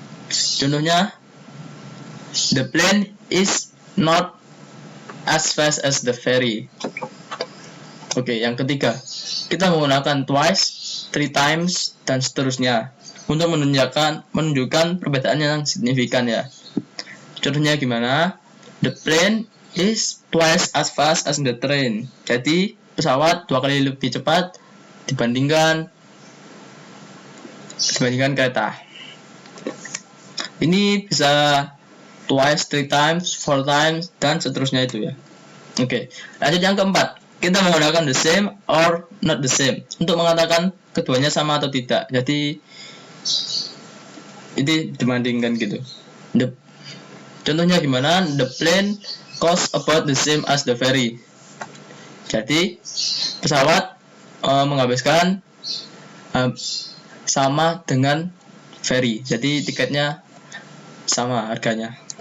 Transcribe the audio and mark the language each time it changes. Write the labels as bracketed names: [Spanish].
[Indonesian] Contohnya, [English] the plane is not as fast as the ferry. [Indonesian] Oke, yang ketiga, kita menggunakan twice, 3 times, dan seterusnya untuk menunjukkan perbedaan yang signifikan ya. Contohnya gimana? [English] The plane is twice as fast as the train. [Indonesian] Jadi pesawat 2 kali lebih cepat dibandingkan kereta. Ini bisa twice, 3 times, 4 times, dan seterusnya itu ya. Oke, lanjut yang keempat. Kita menggunakan the same or not the same untuk mengatakan keduanya sama atau tidak. Jadi ini dibandingkan gitu. Contohnya gimana? [English] The plane costs about the same as the ferry. [Indonesian] Jadi pesawat menghabiskan sama dengan ferry. Jadi tiketnya sama harganya.